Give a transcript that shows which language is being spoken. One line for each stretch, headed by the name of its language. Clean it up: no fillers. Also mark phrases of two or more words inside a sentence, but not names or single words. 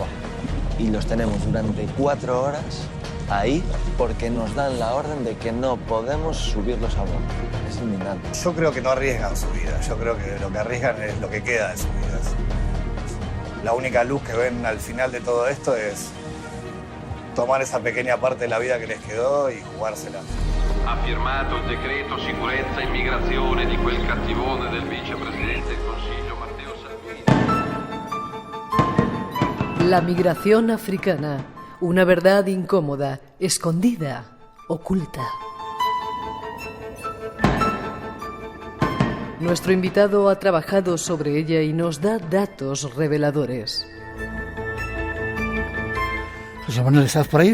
Spanish: Y los tenemos durante 4 horas ahí porque nos dan la orden de que no podemos subirlos a bordo. Es indignante. Yo creo que no arriesgan su vida, yo creo que lo que arriesgan es lo que queda de sus vidas. La única luz que ven al final de todo esto es tomar esa pequeña parte de la vida que les quedó y jugársela.
Italian: Ha firmato il decreto sicurezza e immigrazione di quel cattivone del vicepresidente del Consiglio Matteo Salvini.
Spanish: La migración africana, una verdad incómoda, escondida, oculta. Nuestro invitado ha trabajado sobre ella y nos da datos reveladores. José Manuel, ¿estás por ahí?